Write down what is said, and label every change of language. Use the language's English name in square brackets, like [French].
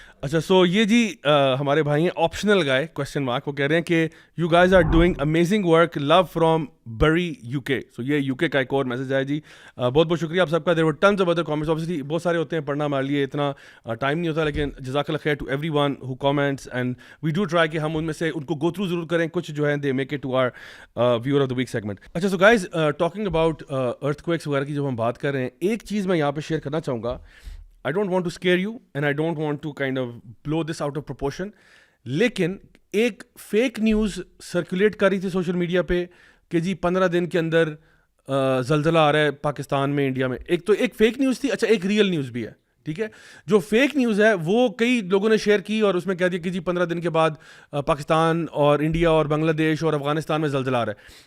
[Urdu] اچھا سو یہ جی ہمارے بھائی ہیں آپشنل گائے کوشچن مارک. وہ کہہ رہے ہیں کہ [English] You guys are doing amazing work, love from Bury U K. [Urdu] سو یہ یو کے کا ایک اور میسج آیا جی. بہت بہت شکریہ آپ سب کا. [English] there were tons of other comments, [Urdu] obviously بہت سارے ہوتے ہیں, پڑھنا ہمارے لیے اتنا ٹائم نہیں ہوتا, لیکن جزاک اللہ خیر [English] to every one who comments and we do try [Urdu] کہ ہم ان میں سے ان کو گو تھرو ضرور کریں. کچھ جو ہے [English] They make it to our viewer of the week segment. [Urdu] اچھا [English] so guys talking about earthquakes [Urdu] وغیرہ کی جب ہم بات کر رہے ہیں, ایک چیز میں یہاں پہ شیئر کرنا چاہوں گا. [English] I don't want to scare you and I don't want to kind of blow this out of proportion. [Urdu] لیکن ایک فیک نیوز سرکولیٹ کر رہی تھی سوشل میڈیا پہ کہ جی 15 دن کے اندر زلزلہ آ رہا ہے پاکستان میں, انڈیا میں. ایک تو ایک فیک نیوز تھی. اچھا ایک ریئل نیوز بھی ہے, ٹھیک ہے. جو فیک نیوز ہے وہ کئی لوگوں نے شیئر کی اور اس میں کہہ دیا کہ جی 15 دن کے بعد پاکستان اور انڈیا اور بنگلہ دیش اور افغانستان میں زلزلہ آ رہا ہے.